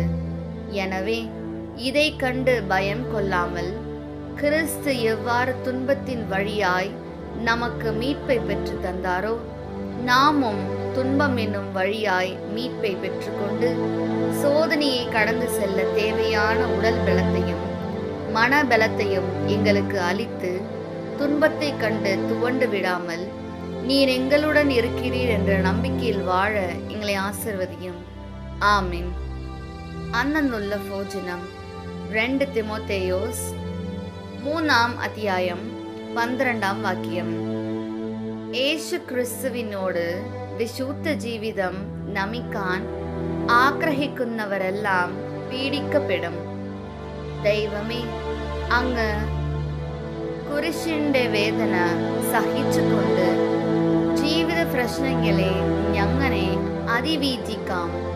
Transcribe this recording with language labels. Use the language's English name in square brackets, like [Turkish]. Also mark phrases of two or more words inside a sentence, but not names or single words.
[Tamil] எனவே இதை கண்டு பயம் கொள்ளாமல் கிறிஸ்து எவ்வாறு துன்பத்தின் வழியாய் நமக்கு மீட்பை பெற்று தந்தாரோ, நாமும் துன்பம் என்னும் வழியாய் மீட்பை பெற்றுக்கொண்டு சோதனையை கடந்து செல்ல தேவையான உடல் பலத்தையும் மன பலத்தையும் எங்களுக்கு அளித்து, துன்பத்தை கண்டு துவண்டு விடாமல் நீர் எங்களுடன் இருக்கிறீர் என்ற நம்பிக்கையில் வாழ எங்களை ஆசிர்வதியும். ஆமீன். அன்னன்னுள்ள போஜனம் 2 திமோத்தேயோஸ் 3 அத்தியாயம் 12 வாக்கியம். [Malayalam] യേശു ക്രിസ്തുവിനോട് വിശുദ്ധ ജീവിതം നമിക്കാൻ ആഗ്രഹിക്കുന്നവരെല്ലാം പീഡിക്കപ്പെടും. ദൈവമേ, അങ്ങ് കുരിശിന്റെ വേദന സഹിച്ചുകൊണ്ട് ജീവിത പ്രശ്നങ്ങളെ ഞങ്ങനെ അതിവീതിക്കാം.